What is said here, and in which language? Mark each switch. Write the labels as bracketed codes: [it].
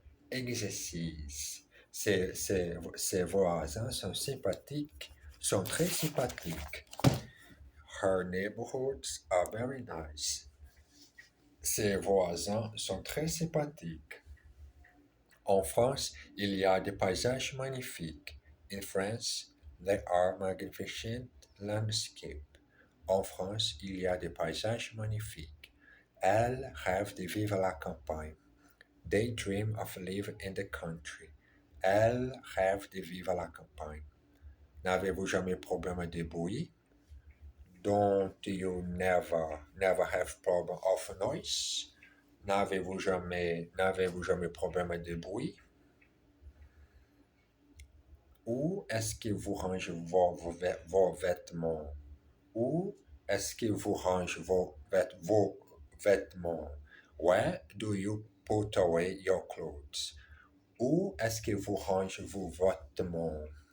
[fr] Exercice. Ses voisins sont très sympathiques. [en] Her neighborhoods are very nice. [fr] Ses voisins sont très sympathiques. En France, il y a des paysages magnifiques. [en] In France, there are magnificent landscapes. [fr] En France, il y a des paysages magnifiques. Elles rêvent de vivre à la campagne. [en] They dream of living in the country. [fr] Elles rêvent de vivre à la campagne. N'avez-vous jamais problème de bruit? [en] Don't you never have problem of noise? [fr] N'avez-vous jamais problème de bruit? Où est-ce que vous rangez vos vêtements? Où est-ce que vous rangez vos vêtements? [en] Where do you put away your clothes? [fr] Où est-ce que vous rangez vos vêtements?